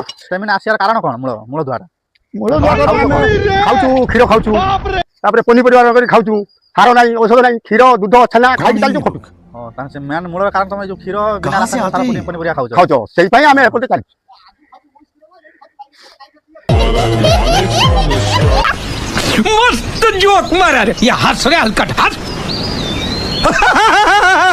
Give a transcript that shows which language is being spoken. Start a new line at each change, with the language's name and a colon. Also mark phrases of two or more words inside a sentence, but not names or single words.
Odia: ଷ୍ଟାମିନା ଆସିବାର କାରଣ କଣ? ମୂଳ ଦୁଆର ମୂଳ ଦୁଆର ଆମେ ଖାଉଛୁ କ୍ଷୀର ଖାଉଛୁ ତାପରେ ପନିପରିବା କରି ଖାଉଛୁ ସାର ନାହିଁ ଔଷଧ ନାହିଁ କ୍ଷୀର ଦୁଧ ଛେନା ଖାଇକି ଚାଲିଛୁ ଖଟୁ। ତାହେଲେ ସେ ମେନ୍ ମୂଳ କାରଣ ତମେ ଯୋଉ କ୍ଷୀର ବିନା ରାସାୟନିକ ସାର ପନିପରିବା ଖାଉଛ ସେଇପାଇଁ ଆମେ ଏପଟେ ଚାଲିଛୁ।
Marathi: मस्त जोक मारा रे, या हंस रे हलकट हंस